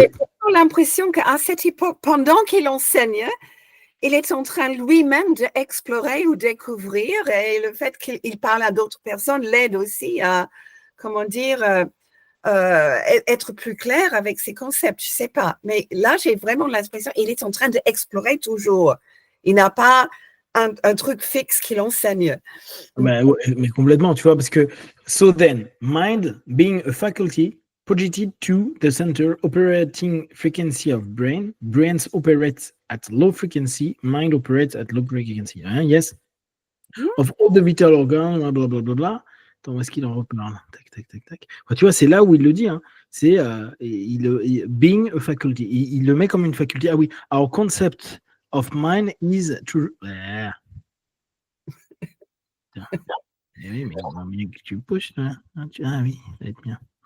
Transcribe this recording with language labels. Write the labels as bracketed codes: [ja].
[fr] J'ai l'impression qu'à cette époque, pendant qu'il enseigne, il est en train lui-même d'explorer ou découvrir, et le fait qu'il parle à d'autres personnes l'aide aussi à, comment dire, être plus clair avec ses concepts. Je ne sais pas. Mais là, j'ai vraiment l'impression qu'il est en train d'explorer toujours. Il n'a pas un truc fixe qu'il enseigne. Ouais, mais complètement, tu vois, parce que [en] so then, mind being a faculty projected to the center operating frequency of brain, brains operate at low frequency, mind operates at low frequency. Hein, yes? Of all the vital organs, blablabla. [fr] Attends, où est-ce qu'il en reparle? Tac, tac, tac, tac. Enfin, tu vois, c'est là où il le dit. Hein. C'est [en] being a faculty. [fr] Il le met comme une faculté. Ah oui, [en] our concept of mind is to... [fr] Oui, mais il va bien que tu pushes là. Ah oui, ça va être bien.